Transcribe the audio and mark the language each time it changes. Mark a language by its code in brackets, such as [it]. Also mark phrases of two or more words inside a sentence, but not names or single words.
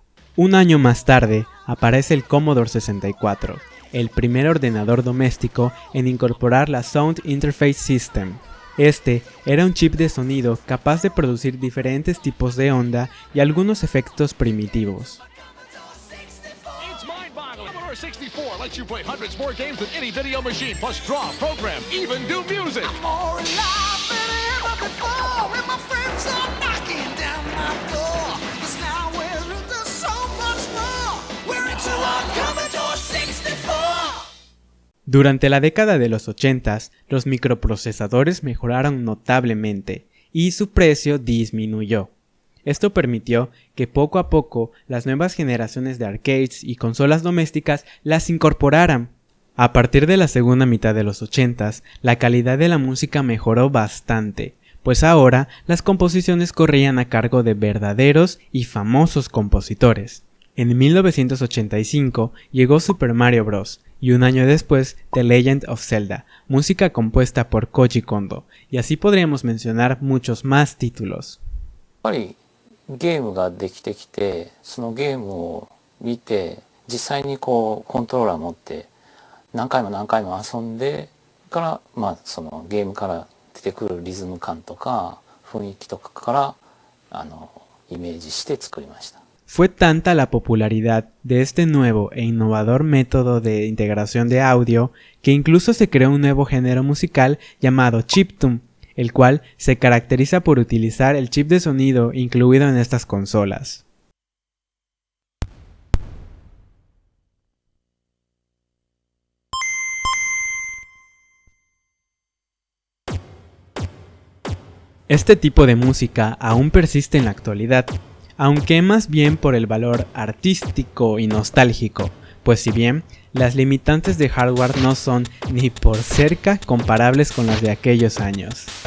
[es] Un año más tarde aparece el Commodore 64, el primer ordenador doméstico en incorporar la Sound Interface System. Este era un chip de sonido capaz de producir diferentes tipos de onda y algunos efectos primitivos. [en] 64 lets you play hundreds more games than any video machine, plus draw, program, even do music. I'm more alive than ever before, and my friends are knocking down my door. 'Cause now we're into so much more. We're into our Commodore 64. [es] Durante la década de los 80s, los microprocesadores mejoraron notablemente y su precio disminuyó. Esto permitió que poco a poco las nuevas generaciones de arcades y consolas domésticas las incorporaran. A partir de la segunda mitad de los 80s, la calidad de la música mejoró bastante, pues ahora las composiciones corrían a cargo de verdaderos y famosos compositores. En 1985 llegó Super Mario Bros. Y un año después The Legend of Zelda, música compuesta por Koji Kondo, y así podríamos mencionar muchos más títulos. [ja] ゲームができてきて、そのゲームを見て実際にこうコントローラー持って何回も遊んでから、そのゲームから出てくるリズム感とか雰囲気とかからイメージして作りました。 [es] Fue tanta la popularidad de este nuevo e innovador método de integración de audio que incluso se creó un nuevo género musical llamado chiptune, el cual se caracteriza por utilizar el chip de sonido incluido en estas consolas. Este tipo de música aún persiste en la actualidad, aunque más bien por el valor artístico y nostálgico, pues si bien las limitantes de hardware no son ni por cerca comparables con las de aquellos años.